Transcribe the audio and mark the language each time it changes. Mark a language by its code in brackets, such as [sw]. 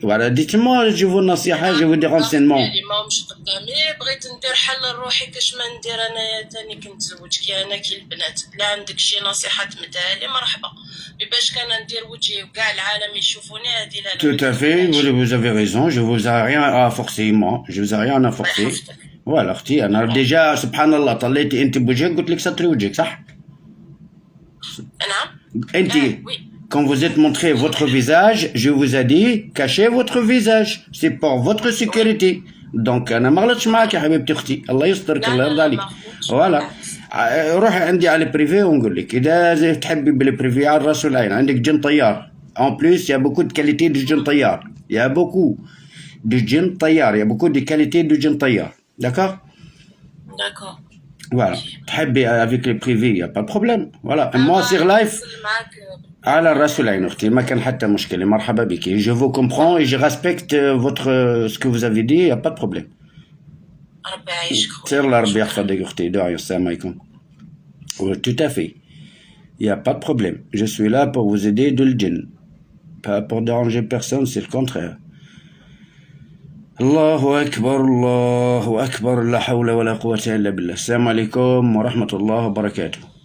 [fr] Voilà, dites-moi, je vous nasiha, je vous des renseignements. [ar] بغيت ندير حل لروحي كاش ما ندير انايا تاني كنت زوج كي انا كي البنات. لا عندك شي نصيحه تمدها لي مرحبا. باش كان ندير وجهي وكاع العالم يشوفوني هذه لا. [fr] Tout à fait, vous avez raison, je vous ai rien à forcer moi, je vous ai rien à forcer. [ar] Voilà, اختي انا déjà سبحان الله طليتي انت بوجهك قلت لك ستري وجهك صح؟ نعم. [fr] Quand vous êtes montré votre visage, je vous ai dit cachez votre visage, c'est pour votre sécurité. [ar] Donc انا ما غلطتش معاك يا حبيبتي اختي، الله يسترك الله يرضى عليك. فوالا روحي عندي على البريفي ونقول لك اذا تحبي بالبريفي على الراس والعين. [fr] عندك جن طيار en plus il y a beaucoup de qualités de جن طيار, il y a beaucoup de جن طيار, il y a beaucoup de qualités de جن طيار, d'accord? D'accord. Voilà, تحبي avec les privés, il y a pas de problème. [ar] Voilà, moi sur live على الراس والعين اختي, ما كان حتى مشكله, مرحبا بك. [fr] Je vous comprends et je respecte ce que vous avez dit, il y a pas de problème. [ar] ربي يعيشك. سير الله ربي يحفظك اختي, دعي السلام عليكم. [fr] Tout à fait, il y a pas de problème. Je suis là pour vous aider de l'djinn, pas pour déranger personne, c'est le contraire. [ar] الله أكبر لا حول ولا قوة إلا بالله. السلام عليكم ورحمة الله وبركاته.